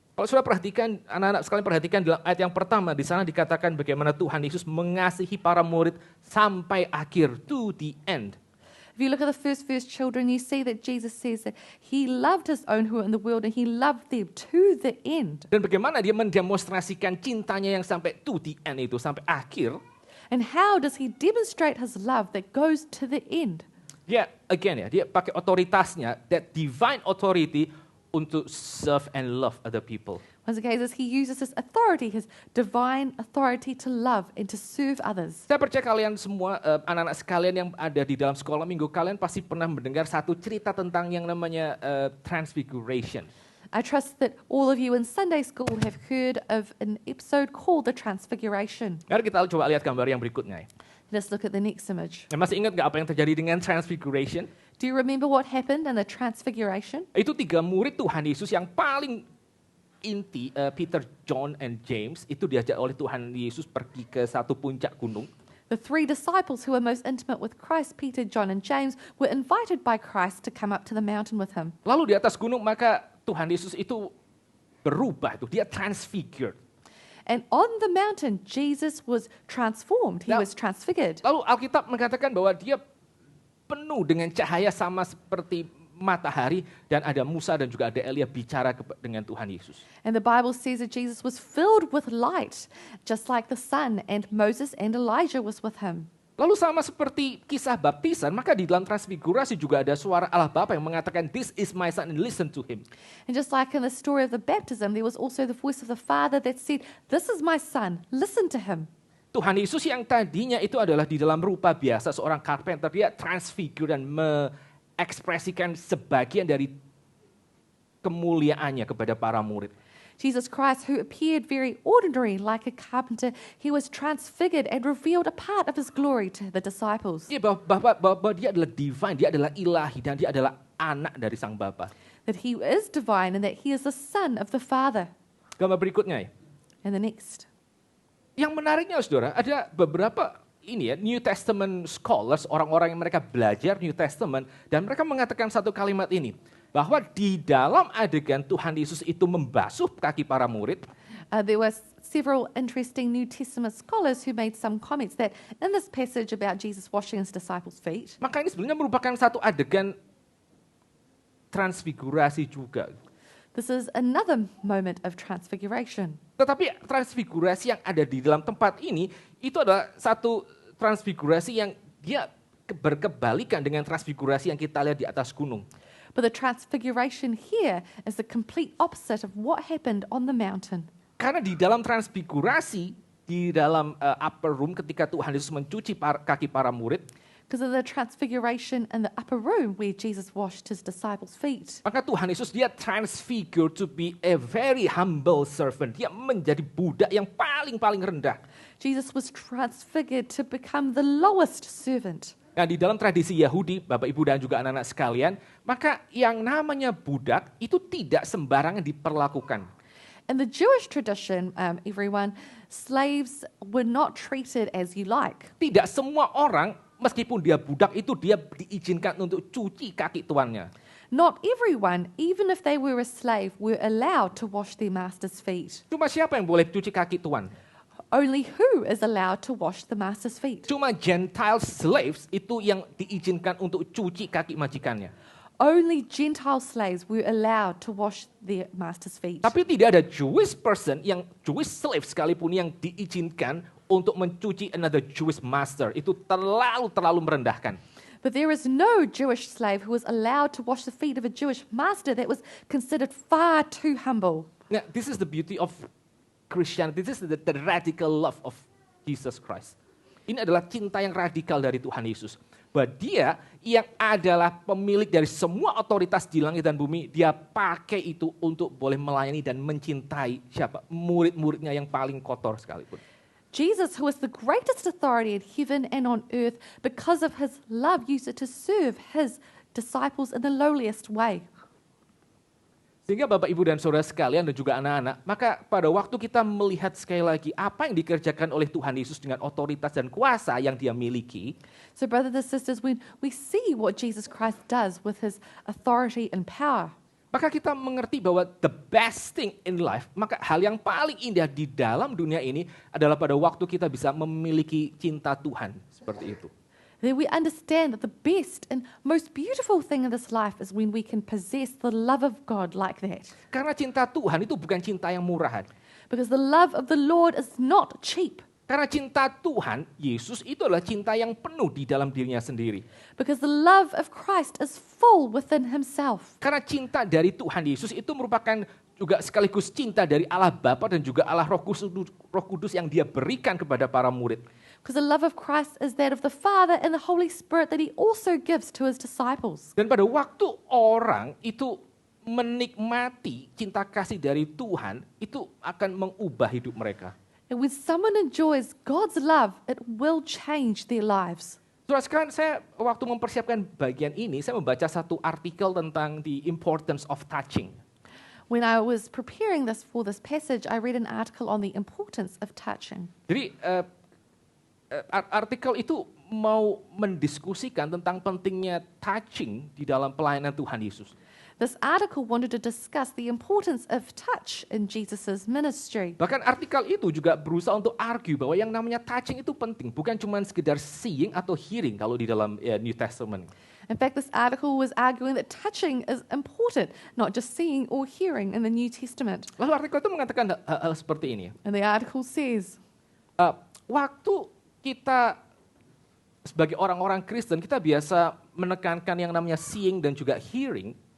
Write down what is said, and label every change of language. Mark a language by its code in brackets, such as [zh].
[id] Kalau sudah perhatikan, anak-anak sekalian perhatikan dalam ayat yang pertama, di sana dikatakan bagaimana Tuhan Yesus mengasihi para murid sampai akhir, [en] to the end. If you look at the first verse, children, you see that Jesus says that he loved his own who were in the world and he loved them to the end. [id] Dan bagaimana dia mendemonstrasikan cintanya yang sampai [en] to the end [id] itu, sampai akhir. [en] And how does he demonstrate his love that goes to the end? Dia, again ya, [id] dia pakai otoritasnya, [en] that divine authority, [id] untuk [en] serve and love other people. Once again, he uses his authority, his divine authority to love and to serve others. [id] Saya percaya kalian semua, anak-anak sekalian yang ada di dalam sekolah minggu, kalian pasti pernah mendengar satu cerita tentang yang namanya transfiguration. [en] I trust that all of you in Sunday school have heard of an episode called The Transfiguration. [id] Mari kita coba lihat gambar yang berikutnya. [en] Let's look at the next image. [id] Masih ingat nggak apa yang terjadi dengan transfiguration? [en] Do you remember what happened in the Transfiguration? [id] Itu 3 murid Tuhan Yesus yang paling inti, Peter, John, and James, itu diajak oleh Tuhan Yesus pergi ke satu puncak gunung. [en] The 3 disciples who were most intimate with Christ, Peter, John, and James, were invited by Christ to come up to the mountain with him. [id] Lalu di atas gunung maka Tuhan Yesus itu berubah, dia transfigured. [en] And on the mountain, Jesus was transformed. He Now- was transfigured. [id] Lalu Alkitab mengatakan bahwa dia penuh dengan cahaya sama seperti matahari dan ada Musa dan juga ada Elia bicara dengan Tuhan Yesus. [en] And the Bible says that Jesus was filled with light, just like the sun, and Moses and Elijah was with him. [id] Lalu sama seperti kisah baptisan, maka di dalam transfigurasi juga ada suara Allah Bapa yang mengatakan, [en] "This is my son and listen to him." And just like in the story of the baptism, there was also the voice of the Father that said, "This is my son, listen to him." [id] Tuhan Yesus yang tadinya itu adalah di dalam rupa biasa seorang carpenter, dia transfigure dan mengekspresikan sebagian dari kemuliaannya kepada para murid. [en] Jesus Christ, who appeared very ordinary like a carpenter, he was transfigured and revealed a part of his glory to the disciples. [id] Dia bahwa dia adalah divine, dia adalah ilahi dan dia adalah anak dari sang Bapa. [en] That he is divine and that he is the son of the Father. [id] Gambar berikutnya ya. [en] And the next. [id] Yang menariknya saudara, ada beberapa New Testament scholars, orang-orang yang mereka belajar New Testament, dan mereka mengatakan satu kalimat ini, bahwa di dalam adegan Tuhan Yesus itu membasuh kaki para murid, [en] There were several interesting New Testament scholars who made some comments that in this passage about Jesus washing his disciples' feet, [id] maka ini sebenarnya merupakan satu adegan transfigurasi juga. [en] this is another moment of transfiguration. [id] Tetapi transfigurasi yang ada di dalam tempat ini, itu adalah satu transfigurasi yang dia berkebalikan dengan transfigurasi yang kita lihat di atas gunung. [en] But the transfiguration here is the complete opposite of what happened on the mountain. [id] Karena di dalam transfigurasi, di dalam upper room ketika Tuhan Yesus mencuci kaki para murid, [en] Because of the transfiguration in the upper room where Jesus washed his disciples' feet. [id] maka Tuhan Yesus dia [en] transfigured to be a very humble servant. [id] Dia menjadi budak yang paling rendah. [en] Jesus was transfigured to become the lowest servant. [id] Nah, di dalam tradisi Yahudi, Bapak Ibu dan juga anak-anak sekalian, maka yang namanya budak itu tidak sembarangan diperlakukan. [en] In the Jewish tradition, everyone, slaves were not treated as you like. [id] Tidak semua orang, meskipun dia budak itu dia diizinkan untuk cuci kaki tuannya. [en] Not everyone, even if they were a slave, were allowed to wash their master's feet. [id] Cuma siapa yang boleh cuci kaki tuan? [en] Only who is allowed to wash the master's feet? [id] Cuma Gentile slaves itu yang diizinkan untuk cuci kaki majikannya. [en] Only Gentile slaves were allowed to wash their master's feet. [id] Tapi tidak ada [en] Jewish person, Jewish slave [id] sekalipun yang diizinkan untuk mencuci [en] another Jewish master. [id] Itu terlalu merendahkan. [en] But there is no Jewish slave who was allowed to wash the feet of a Jewish master. That was considered far too humble. Nah, this is the beauty of Christianity. This is the radical love of Jesus Christ. [id] Ini adalah cinta yang radikal dari Tuhan Yesus. Bahwa dia yang adalah pemilik dari semua otoritas di langit dan bumi, dia pakai itu untuk boleh melayani dan mencintai siapa? Murid-muridnya yang paling kotor sekalipun. [en] Jesus, who is the greatest authority in heaven and on earth, because of his love, used it to serve his disciples in the lowliest way. [id] Sehingga Bapak, Ibu, dan Saudara sekalian dan juga anak-anak, maka pada waktu kita melihat sekali lagi apa yang dikerjakan oleh Tuhan Yesus dengan otoritas dan kuasa yang dia miliki, [en] So brothers and sisters, when we see what Jesus Christ does with his authority and power, [id] maka kita mengerti bahwa [en] the best thing in life, [id] maka hal yang paling indah di dalam dunia ini adalah pada waktu kita bisa memiliki cinta Tuhan seperti itu. [en] then we understand that the best and most beautiful thing in this life is when we can possess the love of God like that. [id] Karena cinta Tuhan itu bukan cinta yang murahan. [en] Because the love of the Lord is not cheap. [id] Karena cinta Tuhan, Yesus itu adalah cinta yang penuh di dalam dirinya sendiri. [en] Because the love of Christ is full within himself. [id] Karena cinta dari Tuhan Yesus itu merupakan juga sekaligus cinta dari Allah Bapa dan juga Allah Roh Kudus yang dia berikan kepada para murid. [en] Because the love of Christ is that of the Father and the Holy Spirit that he also gives to his disciples. [id] Dan pada waktu orang itu menikmati cinta kasih dari Tuhan, itu akan mengubah hidup mereka. [en] And when someone enjoys God's love, it will change their lives. [id] Saudara sekalian, saya waktu mempersiapkan bagian ini, saya membaca satu artikel tentang [en] the importance of touching. When I was preparing this for this passage, I read an article on the importance of touching. [id] Jadi artikel itu mau mendiskusikan tentang pentingnya touching di dalam pelayanan Tuhan Yesus. [en] This article wanted to discuss the importance of touch in Jesus' ministry. [id] Bahkan artikel itu juga berusaha untuk argue bahwa yang namanya touching itu penting, bukan cuma sekedar seeing atau hearing kalau di dalam New Testament. [en] In fact, this article was arguing that touching is important, not just seeing or hearing in the New Testament. [id] Lalu artikel itu mengatakan hal seperti ini. [en] And the article says, [id] Waktu kita sebagai orang-orang Kristen, kita biasa menekankan yang namanya seeing dan juga hearing.